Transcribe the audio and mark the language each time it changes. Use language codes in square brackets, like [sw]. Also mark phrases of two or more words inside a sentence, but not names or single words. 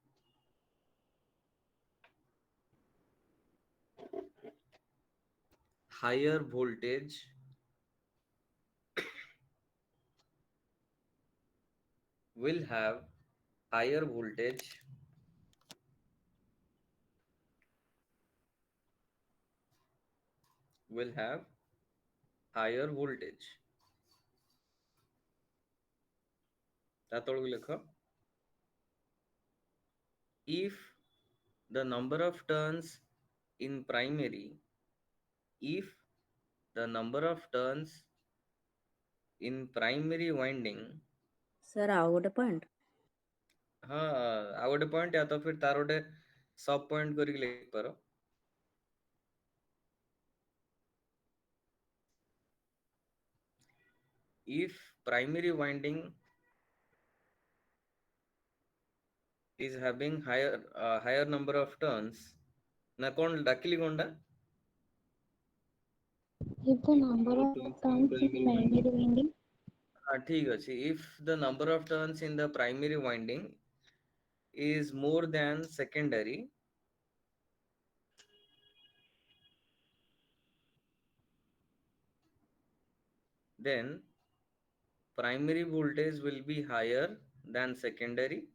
[en] higher voltage, will have higher voltage will have higher voltage. [or] ତା ତଳକୁ ଲେଖ, [en] if the number of turns in primary, if the number of turns in primary winding, [or] सर ଆଉ ଗୋଟେ ପଏଣ୍ଟ ହଁ ଆଉ ଗୋଟେ ପଏଣ୍ଟ [hi] या तो फिर तार [or] ଗୋଟେ [en] sub point [or] କରିକି ଲେଖିପାର। [en] if primary winding is having higher number of turns, [or] ନା କଣ ଡାକିଲି କଣଟା? [en] If the number of turns in primary winding [or] ଠିକ ଅଛି, [en] if the number of turns in the primary winding is more than secondary, then primary voltage will be higher than secondary,